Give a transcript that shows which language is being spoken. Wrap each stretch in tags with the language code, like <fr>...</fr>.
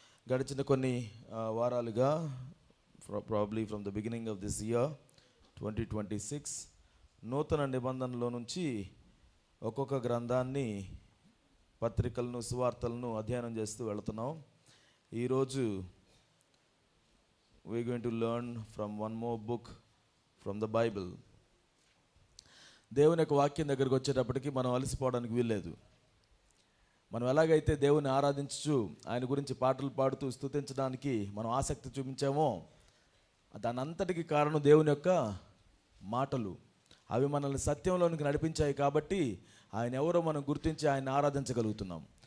<te>గడిచిన కొన్ని వారాలుగా</te> <en>probably from the beginning of this year 2026</en> <te>నూతన నిబంధనలో నుంచి ఒక్కొక్క గ్రంథాన్ని పత్రికలను సువార్తలను అధ్యయనం చేస్తూ వెళుతున్నాం. ఈరోజు</te> <en>we're going to learn from one more book from the Bible.</en> <te>దేవుని యొక్క వాక్యం దగ్గరికి వచ్చేటప్పటికి మనం అలసిపోవడానికి వీల్లేదు. మనం ఎలాగైతే దేవుని ఆరాధించు ఆయన గురించి పాటలు పాడుతూ స్తుతించడానికి మనం ఆసక్తి చూపించామో దాని అంతటికి కారణం దేవుని యొక్క మాటలు. అవి మనల్ని సత్యంలోనికి నడిపించాయి కాబట్టి ఆయన ఎవరో మనం గుర్తించి ఆయన ఆరాధించగలుగుతున్నాం.</te>